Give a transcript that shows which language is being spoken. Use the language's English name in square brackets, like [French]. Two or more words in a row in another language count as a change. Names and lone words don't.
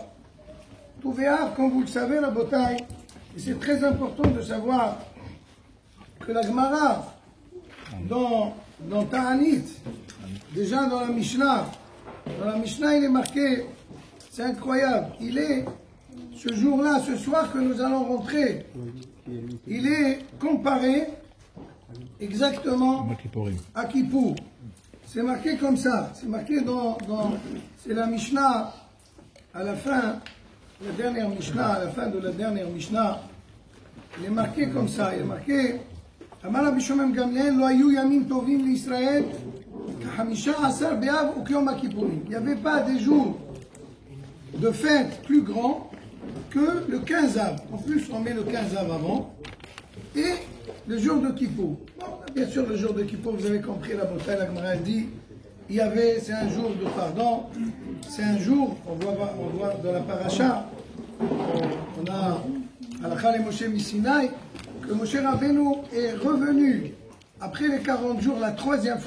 [French] Tout béav, comme vous le savez, la bataille, et c'est très important de savoir que la Gemara, dans Ta'anit, déjà dans la Mishnah, il est marqué, c'est incroyable, il est, ce jour-là, ce soir que nous allons rentrer, il est comparé exactement à Kippour. C'est marqué comme ça, c'est marqué c'est la Mishnah, à la fin, la dernière Mishnah, à la fin de la dernière Mishnah, il est marqué comme ça, il est marqué [Hebrew] אמר רבי שמעון גמליאל, לא היו ימים טובים לישראל, כחמשה עשר באב וכיום הכפורים. [French] Il n'y avait pas des jours de fête plus grands que le 15 av. En plus, on met le 15 av avant, et le jour de Kippour. Bon, bien sûr, le jour de Kippour, vous avez compris la bataille, la Gemara dit, c'est un jour de pardon, c'est un jour, on voit dans la paracha, on a [Hebrew] הלכה למשה מסיני, [French] que Moshe Rabbeinu est revenu après les 40 jours la troisième fois.